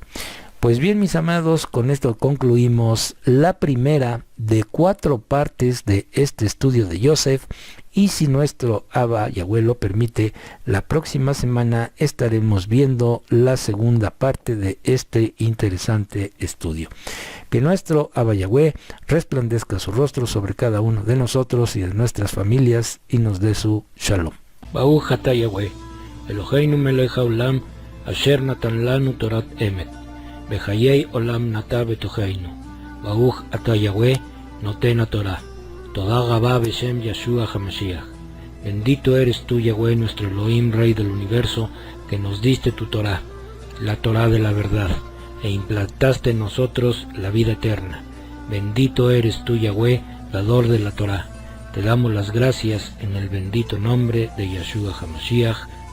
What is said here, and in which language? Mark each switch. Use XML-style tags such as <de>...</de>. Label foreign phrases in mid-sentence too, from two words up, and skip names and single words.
<es>Pues bien, mis amados, con esto concluimos la primera de 4 partes de este estudio de Yosef, y si nuestro Abba Yahweh lo permite, la próxima semana estaremos viendo la segunda parte de este interesante estudio. Que nuestro Abba Yahweh resplandezca su rostro sobre cada uno de nosotros y de nuestras familias y nos dé su shalom.</es> <he>ברוך אתה יהוה אלוהינו מלך העולם אשר נתן לנו תורת אמת. וחיי עולם נטע בתוכנו ברוך אתה יהוה נותן תורה. תודה רבה בשם ישוע המשיח.</he> <es>Bendito eres tú, Yahweh, nuestro Elohim, Rey del universo, que nos diste tu Torah, la Torah de la verdad, e implantaste en nosotros la vida eterna. Bendito eres tú, Yahweh, dador de la Torah. Te damos las gracias en el bendito nombre de Yeshua HaMashiach.</es>